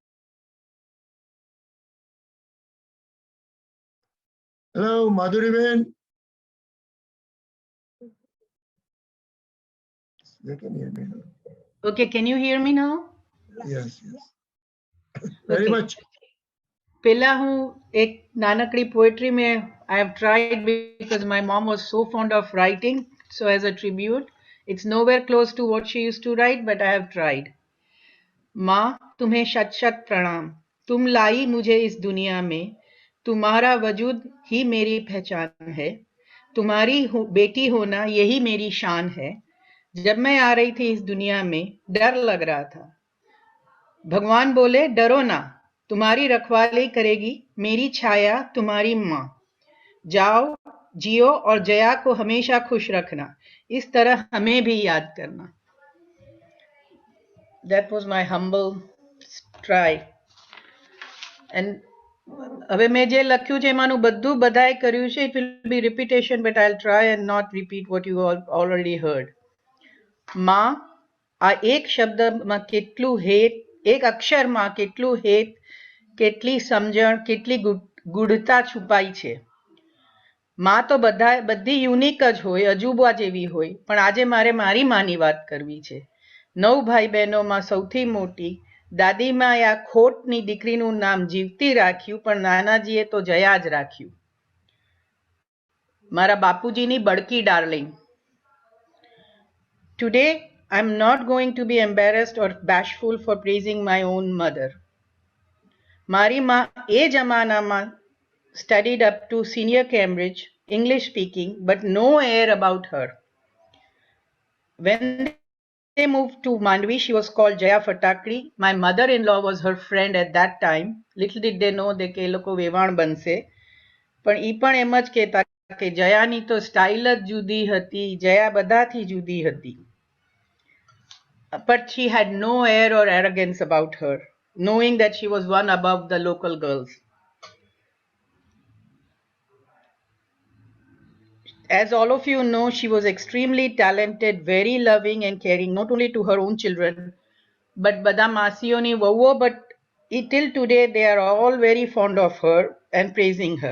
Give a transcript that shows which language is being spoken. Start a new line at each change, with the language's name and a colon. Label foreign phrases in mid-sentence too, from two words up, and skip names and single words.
English: Hello, Madhuri Ben. They can hear me now. Okay, can you hear me now? Yes, yes. Very much.
Gujarati: પહેલા હું એક નાનકડી
English: poetry I have tried because my mom was so fond of writing. So as a tribute, it's nowhere close to what she used to write, but I have tried.
Hindi: माँ तुम्हें शत शत प्रणाम, तुम लाई मुझे इस दुनिया में, तुम्हारा वजूद ही मेरी पहचान है, तुम्हारी बेटी होना यही मेरी शान है। जब मैं आ रही थी इस दुनिया में डर लग रहा था, भगवान बोले डरो ना, तुम्हारी रखवाली करेगी मेरी छाया तुम्हारी माँ। जाओ जियो और जया को हमेशा खुश रखना, इस तरह हमें भी याद करना।
English: That was my humble try.
Gujarati: And હવે મેં જે લખ્યું છે એમાંનું બધું બધાએ કર્યું છે.
English: It will be repetition, but I'll try and not repeat what you all already heard.
Gujarati: માં આ એક શબ્દમાં કેટલું હેત, એક અક્ષરમાં કેટલું હેત, કેટલી સમજણ, કેટલી ગૂઢતા છુપાઈ છે। માં તો બધી યુનિક જ હોય, અજુબા જેવી હોય, પણ આજે મારે મારી માની વાત કરવી છે। 9 ભાઈ બહેનોમાં સૌથી મોટી દાદીમાએ આ ખોટની દીકરીનું નામ જીવતી રાખ્યું, પણ નાનાજીએ તો જયા જ રાખ્યું। મારા બાપુજીની બડકી ડાર્લિંગ।
English: Today, I'm not going to be embarrassed or bashful for praising my own mother.
Gujarati: મારી માં એ જમાનામાં
English: studied up to senior Cambridge, English speaking, but no air about her. When they moved to Mandvi, she was called Jaya Fatakri. My mother-in-law was her friend at that time. Little did they know that
Gujarati: કે લોકો વેવાણ બનશે, પણ ઈ પણ એમ જ કહેતા કે જયાની તો સ્ટાઇલ જ જુદી હતી, જયા બધાથી જુદી હતી.
English: But she had no air or arrogance about her, knowing that she was one above the local girls. As all of you know, she was extremely talented, very loving and caring, not only to her own children, but
Gujarati: બડા માસીયોની વવ્વો,
English: but till today they are all very fond of her and praising her.